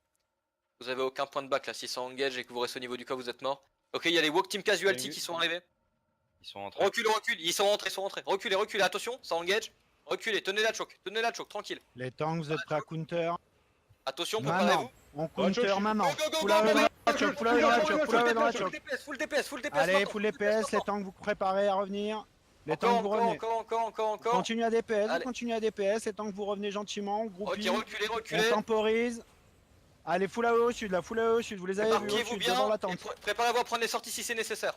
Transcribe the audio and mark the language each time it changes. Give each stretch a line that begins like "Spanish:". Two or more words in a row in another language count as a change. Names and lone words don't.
French: Vous avez aucun point de back là, si ça engage et que vous restez au niveau du cas, vous êtes mort. Ok, il y a les Walk Team Casualty qui sont arrivés. Ils sont rentrés. Recule, ils sont rentrés, Reculez, reculez, attention, ça engage. Reculez, tenez la choke, tranquille. Les tanks, vous êtes prêts à counter. Attention, Maintenant, préparez-vous. on counter maintenant.
English: Go, go, go, Full go, away go,
French: dans
English: go,
French: la
English: go, choke, go, full away
French: dans la
English: go, choke, go, full away
French: dans la
English: Full choke. DPS, full DPS, full DPS.
French: Allez, maintenant,
English: full DPS,
French: les tanks vous préparez à revenir. Les tanks vous revenez. Encore. Continue à DPS, Allez. continue à DPS, les tanks vous revenez gentiment, Ok, groupie, reculez. on temporise. Allez,
English: full AO
French: au sud, là,
English: full AO
French: au sud, vous les avez vus au Éparpillez-vous sud, bien devant la et tente. préparez-vous à prendre les sorties si c'est nécessaire.